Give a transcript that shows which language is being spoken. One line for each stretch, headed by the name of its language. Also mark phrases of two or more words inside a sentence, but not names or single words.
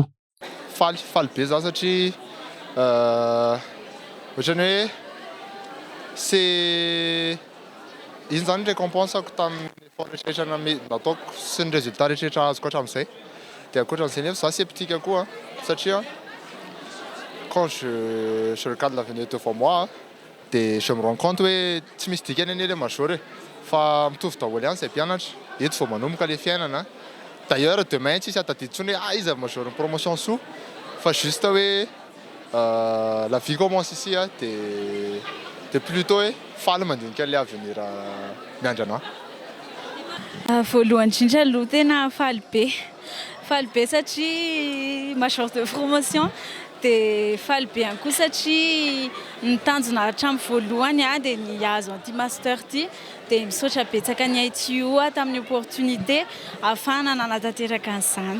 Malagasy: Faly be za satria ohatrany hoe c'est iny zany récompensako tamin'ny effort rehetrarehetra nataoko sy ny résultat rehetrarehetra azoko hatramin'izay. Dia ankoatran'izay nefa za sceptique koa satria
French: quand je regarde l'avenir devant moi
Malagasy: dia
French: je me rends compte
Malagasy: hoe tsy misy dikany anie le major fa mitovy daholo ihany izay mpianatra eto vao manomboka le fiainana.
French: D'ailleurs demain
Malagasy: tsisy atadidy intsony hoe iza major ny promotion soa fa juste hoe
French: la vie commence ici
Malagasy: dia plutôt hoe faly mandinika le avenir miandry anahy. Voalohany indrindra aloha tena faly be satria
French: major de promotion
Malagasy: dia faly be ihany koa satria nitanjona hatramin'ny voalohany dia nihazo an'ity master ity dia misaotra betsaka ny ITU tamin'ny opportunité ahafahana nanatanteraka an'izany.